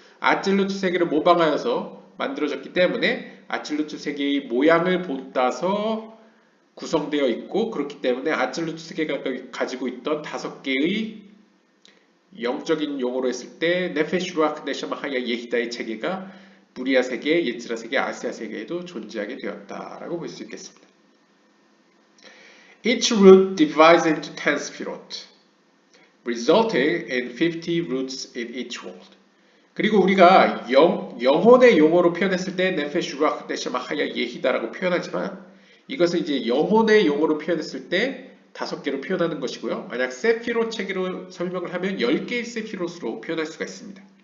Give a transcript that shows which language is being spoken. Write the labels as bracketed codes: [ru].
[ko] 아찔루트 세계를 모방하여서 만들어졌기 때문에 아찔루트 세계의 모양을 본따서 구성되어 있고 그렇기 때문에 아찔루트 세계가 가지고 있던 5개의 영적인 용어로 했을 때 네페슈르아크 네샤마하야 예히다의 체계가 무리아 세계, 예지라 세계, 아시아 세계에도 존재하게 되었다라고 볼 수 있겠습니다. [en] Each root divides into 10 sphirot, resulting in 50 roots in each world. [ko] 그리고 우리가 영혼의 용어로 표현했을 때 네페슈르아크 네샤마하야 예히다라고 표현하지만 이것은 이제 영혼의 용어로 표현했을 때 5개로 표현하는 것이고요. 만약 세피롯 체계로 설명을 하면 10개의 세피롯으로 표현할 수가 있습니다.